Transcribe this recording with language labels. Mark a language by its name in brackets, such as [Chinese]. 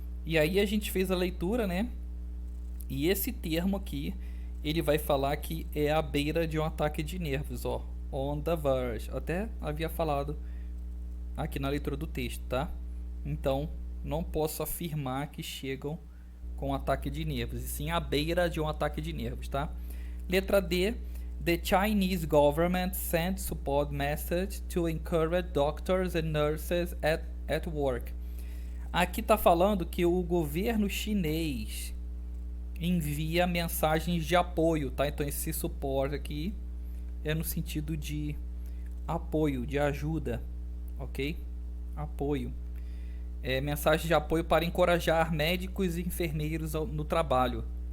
[Portuguese] E aí a gente fez a leitura, né? E esse termo aqui, ele vai falar que é à beira de um ataque de nervos, ó, [English] on the verge. [Portuguese] Até havia falado aqui na leitura do texto, tá? Então, não posso afirmar que chegam com um ataque de nervos, e sim à beira de um ataque de nervos, tá? Letra D. [English] The Chinese government sent support message to encourage doctors and nurses at work. [Portuguese] Aqui está falando que o governo chinês envia mensagens de apoio, tá? Então esse suporte aqui é no sentido de apoio, de ajuda, ok? Apoio. Mensagem de apoio para encorajar médicos e enfermeiros no trabalho.